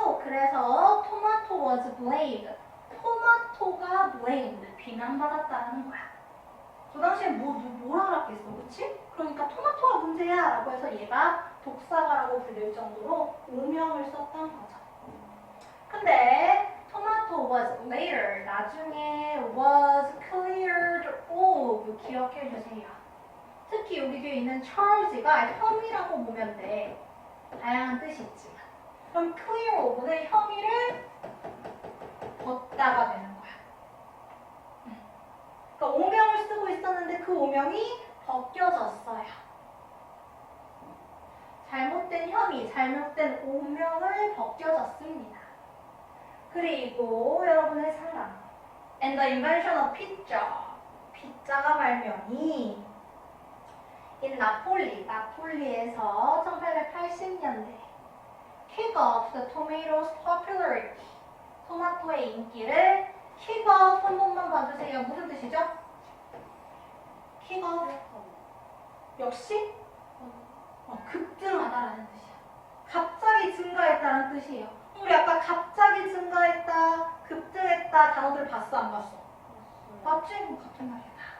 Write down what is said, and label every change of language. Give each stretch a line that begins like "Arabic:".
Korean: 그래서
English: tomato was blamed
Korean: 토마토가 blamed 비난받았다는 거야. 그 당시에 뭐라 알았겠어, 그치? 그러니까 토마토가 문제야 라고 해서 얘가 독사가라고 불릴 정도로 오명을 썼던 거죠. 근데
English: tomato was later
Korean: 나중에
English: was cleared of
Korean: 기억해 주세요. 특히 여기 뒤에 있는 charge가 혐의라고 보면 돼. 다양한 뜻이 있지만 그럼 clear of는 혐의를 벗다가 되는 거야. 그러니까 오명을 쓰고 있었는데 그 오명이 벗겨졌어요. 잘못된 혐의, 잘못된 오명을 벗겨졌습니다. 그리고 여러분의 사랑
English: and the invention of pizza
Korean: 피자가 발명이
English: in
Korean: 나폴리에서 1880년대
English: kick off the tomatoes popularity
Korean: 토마토의 인기를
English: kick off
Korean: 한 번만 봐주세요. 무슨 뜻이죠? kick off 역시 급증하다라는 뜻이야. 갑자기 증가했다는 뜻이에요. 우리 아까 갑자기 증가했다, 급증했다 단어들 봤어 안 봤어? 봤지? 같은 말이야.